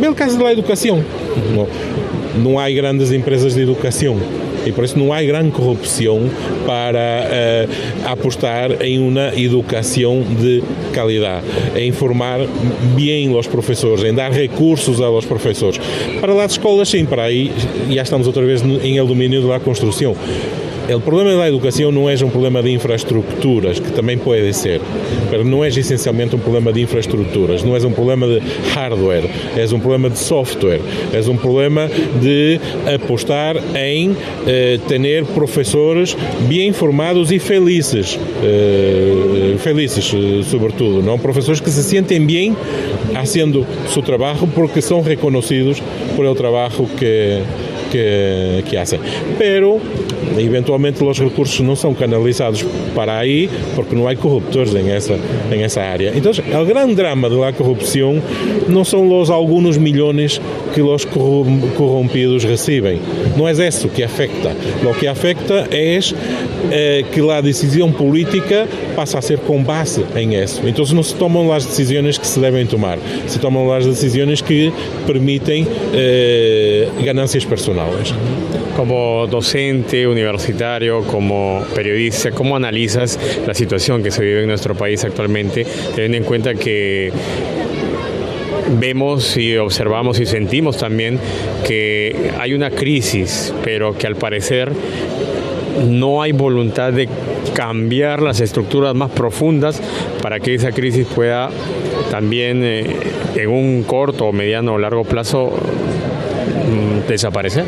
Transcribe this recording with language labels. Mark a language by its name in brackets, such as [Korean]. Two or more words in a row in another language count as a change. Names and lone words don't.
[Spanish] Ve el caso de la educación. No hay grandes empresas de educación y por eso no hay gran corrupción para apostar en una educación de calidad, en formar bien los profesores, en dar recursos a los profesores. Para las escuelas, sí, para ahí ya estamos otra vez en el dominio de la construcción. [Portuguese] o problema da educação não é um problema de infraestruturas, que também pode ser, mas não é essencialmente um problema de infraestruturas, não é um problema de hardware, é um problema de software, é um problema de apostar em ter professores bem formados e felizes, sobretudo, não? Professores que se sentem bem fazendo seu trabalho porque são reconhecidos por el trabalho [Spanish] que hacen. [Portuguese] Pero eventualmente os recursos não são canalizados para aí porque não há corruptores em essa área. Então, o grande drama da corrupção não são os alguns milhões que os corrompidos recebem. Não é isso que afecta. O que afecta é que a decisão política passa a ser com base em isso. Então, não se tomam as decisões que se devem tomar. Se tomam as decisões que permitem ganancias personais. [Spanish] Como docente universitario, como periodista, ¿cómo analizas la situación que se vive en nuestro país actualmente, teniendo en cuenta que vemos y observamos y sentimos también que hay una crisis, pero que al parecer no hay voluntad de cambiar las estructuras más profundas para que esa crisis pueda también en un corto, mediano o largo plazo desaparecer?